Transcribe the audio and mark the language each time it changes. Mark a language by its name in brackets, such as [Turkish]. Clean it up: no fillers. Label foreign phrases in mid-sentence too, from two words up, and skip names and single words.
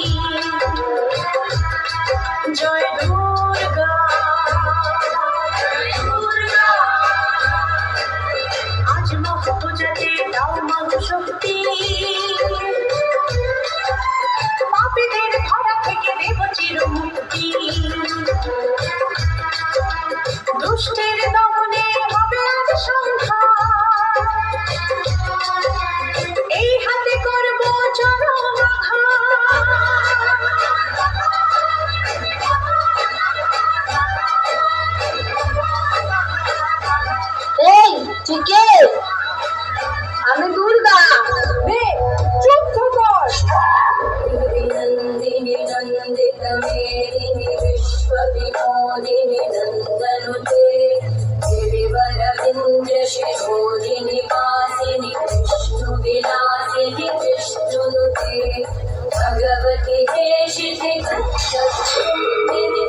[Bangla] জয় দুর্গা আজ মহাপূজাতে দাও মাগ শক্তি পাপীদের ধারা থেকে দেব চির মুক্তি দুষ্টের দমনে হবে আজ সংহার এই হাতে করব চরম এই ঠিকে আমি দুর্গা চুপ কর [Sanskrit] नन्दिनि नन्दितमेदिनि विश्वविनोदिनि नन्दनुते गिरिवरविन्द्यशिरोधिनि वासिनि विष्णुविलासिनि विष्णुनुते भगवति देशिति कक्षुम्बिनि